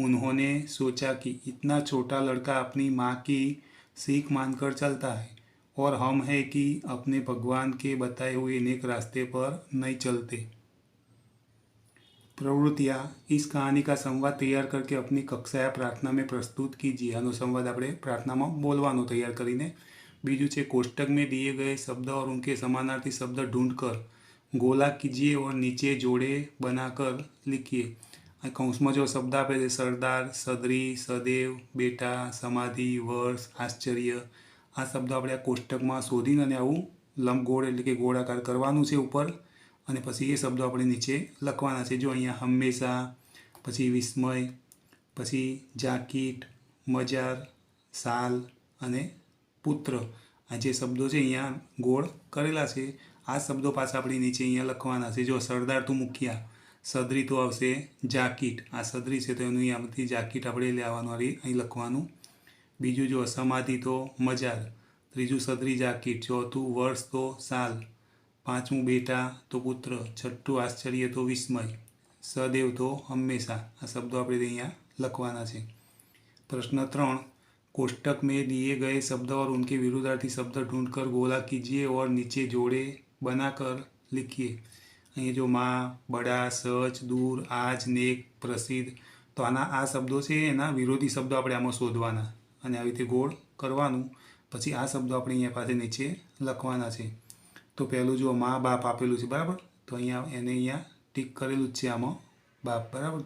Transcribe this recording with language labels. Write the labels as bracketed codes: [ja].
[hi] उन्होंने सोचा कि इतना छोटा लड़का अपनी माँ की सीख मानकर चलता है और हम हैं कि अपने भगवान के बताए हुए नेक रास्ते पर नहीं चलते। प्रवृत्तियाँ, इस कहानी का संवाद तैयार करके अपनी कक्षा या प्रार्थना में प्रस्तुत कीजिए। [gu] આનો સંવાદ આપણે પ્રાર્થનામાં બોલવાનો તૈયાર કરીને। બીજું છે, [hi] कोष्टक में दिए गए शब्द और उनके समानार्थी शब्द ढूंढकर गोला कीजिए और नीचे जोड़े बनाकर लिखिए। [gu] આ કૌંસમાં [hi] जो शब्द [gu] આપે છે સરદાર, સદરી, સદેવ, બેટા, સમાધિ, વર્ષ, આશ્ચર્ય, આ શબ્દો આપણે આ કોષ્ટકમાં શોધીને અને આવું લંબગોળ એટલે કે ગોળાકાર કરવાનું છે ઉપર અને પછી એ શબ્દો આપણે નીચે લખવાના છે। જો અહીંયા હંમેશા, પછી વિસ્મય, પછી જાકીટ, મજાર, સાલ અને પુત્ર, આ જે શબ્દો છે અહીંયા ગોળ કરેલા છે આ શબ્દો પાછા આપણે નીચે અહીંયા લખવાના છે। જો સરદાર તો મુખિયા, સદરી તો આવશે જાકીટ, આ સદરી છે તો એનું અહીંયાથી જાકીટ આપણે લેવાનું, અહીં લખવાનું। બીજું જો સમાધિ તો મજાર, ત્રીજું સદરી જાકીટ, ચોથું વર્ષ તો સાલ, પાંચમું બેટા તો પુત્ર, છઠ્ઠું આશ્ચર્ય તો વિસ્મય, સદેવ તો હંમેશા, આ શબ્દો આપણે અહીંયા લખવાના છે। [hi] प्रश्न 3, कोष्टक में दिए गए शब्द और उनके विरुद्धार्थी शब्द ढूंढकर गोला कीजिए और नीचे जोड़े बनाकर लिखिए। [gu] અહીં જો માં, બડા, સચ, દૂર, આજ, નેક, પ્રસિદ્ધ, તો આના આ શબ્દો છે એના વિરોધી શબ્દો આપણે આમાં શોધવાના અને આવી રીતે ગોળ કરવાનું। પછી આ શબ્દો આપણે અહીંયા પાસે નીચે લખવાના છે। તો પહેલું જો મા બાપ આપેલું છે બરાબર, તો અહીંયા એને અહીંયા ટીક કરેલું જ છે આમાં બાપ બરાબર।